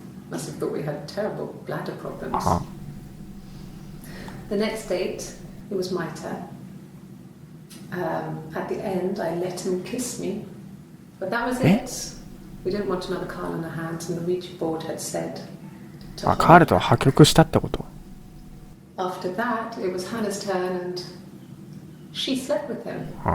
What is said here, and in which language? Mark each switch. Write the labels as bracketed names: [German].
[English] Must have thought we had terrible bladder problems. The next date, it was my turn. At the end, I let him kiss me, but that was it. We didn't want another Carl on our hands, and the Ouija board had said. [Japanese] カールとは破局したってこと。 [English] After that, it was Hannah's turn, and she slept with him.